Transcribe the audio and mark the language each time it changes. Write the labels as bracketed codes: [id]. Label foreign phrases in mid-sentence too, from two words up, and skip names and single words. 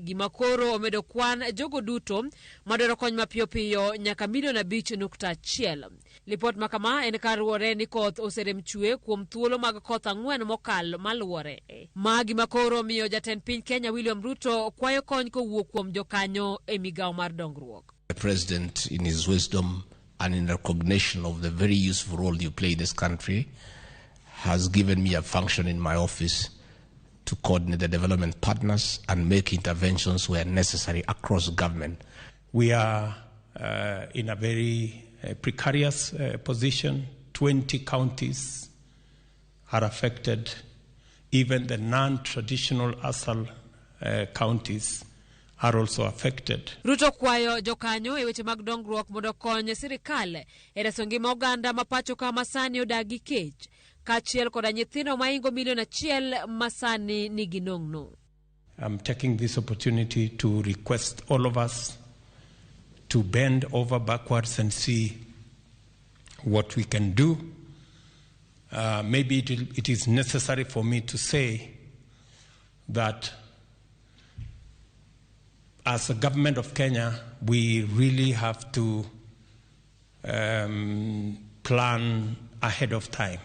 [luo] Gima koro omedo kwan jogo duto madwaro kony mapiyo piyo nyaka milion 5.1. Lipot makama en karuore ni koth oserem chue kuom thuolo mag koth 4 mokal maluore. Gima koro miyo jatend piny Kenya William Ruto kwayo kony kowuok kuom jokanyo e migawo mar dongruok. [en] The President, in his wisdom and in recognition of the very useful role you play in this country, has given me a function in my office to coordinate the development partners and make interventions where necessary across government. We are in a very precarious position. 20 counties are affected. Even the non-traditional ASAL counties are also affected. [luo] Ruto kwayo jokanyo e weche mag dongruok mondo konyo sirikal e reso ngima oganda mapacho ka masani odagi kech kachiel koda nyithindo maingo milion 1 masani nigi nong'no. [en] I'm taking this opportunity to request all of us to bend over backwards and see what we can do. Maybe it is necessary for me to say that as a government of Kenya, we really have to plan ahead of time.